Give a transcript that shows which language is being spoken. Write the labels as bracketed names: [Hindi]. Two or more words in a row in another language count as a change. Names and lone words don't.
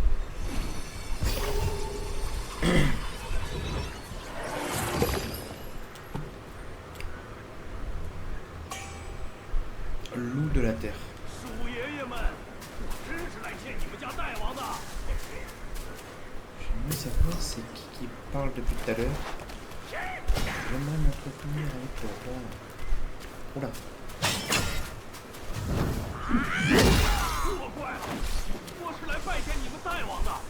[French] Loup de la terre. [Chinese] 鼠爷爷们，我真是来见你们家大王的。 [French] J'aimerais savoir c'est qui parle depuis tout à l'heure. j'aimerais m'entretenir avec le roi. Oula. [Chinese] 错怪了，我是来拜见你们大王的。